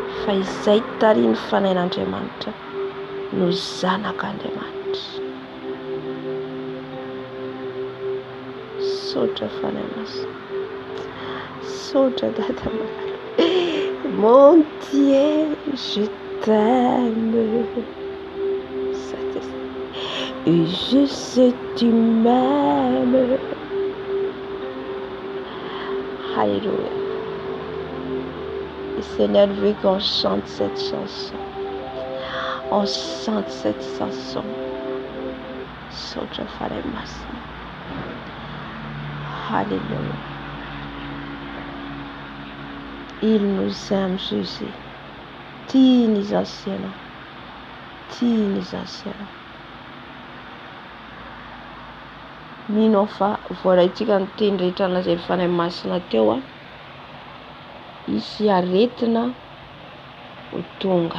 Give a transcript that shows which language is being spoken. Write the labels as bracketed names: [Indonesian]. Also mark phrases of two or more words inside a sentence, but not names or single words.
[Malagasy] fa izay tariany fanain'Andriamanitra no zanak'Andriamanitra. Saotra fanay masina, saotra dada malala. [French] Mon Dieu, je t'aime. Et je sais tu m'aimes. Alléluia. Et Seigneur veut qu'on chante cette chanson. On chante cette chanson. [Malagasy] Saotra fanay masina. [French] Alléluia. Il nous aime, Jésus. [Malagasy] Tia ny zaziana. Tia ny zaziana. Mino fa voaraitsika ny teny rehetra nazay fanay masina teo isy aretina ho tonga.